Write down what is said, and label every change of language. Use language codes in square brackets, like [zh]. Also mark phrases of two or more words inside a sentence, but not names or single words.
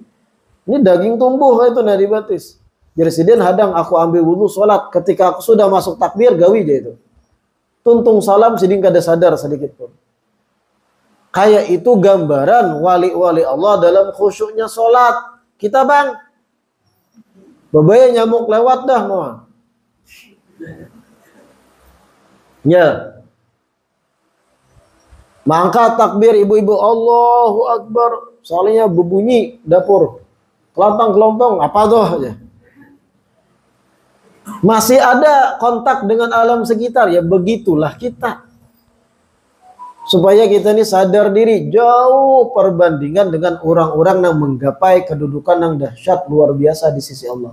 [id] Ini daging tumbuh itu dari betis. Jadi [bjn] Sidin hadang [id] aku ambil wudu sholat, ketika aku sudah masuk takbir, gawi dia itu. [bjn] Tuntung salam, Sidin kada [id] sadar sedikit pun. Kayak itu gambaran wali-wali Allah dalam khusyuknya sholat. [bjn] Kita bang, babaya nyamuk lewat dah mau. Ya, mangkat takbir ibu-ibu, [ar] Allahu Akbar. [id] Soalnya berbunyi dapur, kelontong-kelontong apa tuh aja. Masih ada kontak dengan alam sekitar, ya begitulah kita. Supaya kita ini sadar diri, jauh perbandingan dengan orang-orang yang menggapai kedudukan yang dahsyat luar biasa di sisi Allah.